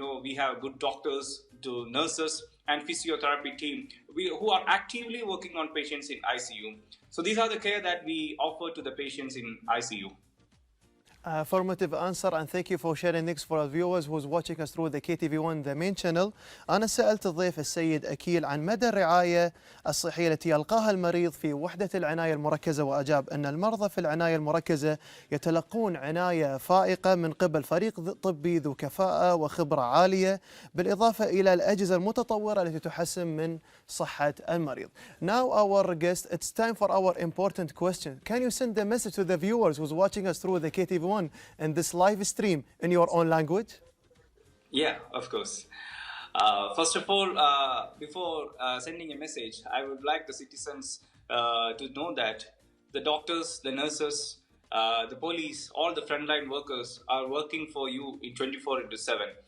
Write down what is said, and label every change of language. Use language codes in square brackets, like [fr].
[en] We have good doctors, nurses, and physiotherapy team who are actively working on patients in ICU. So these are the care that we offer to the patients in ICU. Affirmative answer, and thank you for sharing this for our viewers who's watching us through the KTV1 the main channel. [ar] أنا سألت الضيف السيد اخيل عن مدى الرعاية الصحية التي يلقاها المريض في وحدة العناية المركزة، وأجاب أن المرضى في العناية المركزة يتلقون عناية فائقة من قبل فريق طبي ذو كفاءة وخبرة عالية، بالإضافة إلى الأجهزة المتطورة التي تحسن من صحة المريض. [en] Now our guest, it's time for our important question. Can you send a message to the viewers who's watching us through the KTV1 and this live stream in your own language? Yeah, of course. First of all, before sending a message, I would like the citizens to know that the doctors, the nurses, the police, all the frontline workers are working for you in 24/7.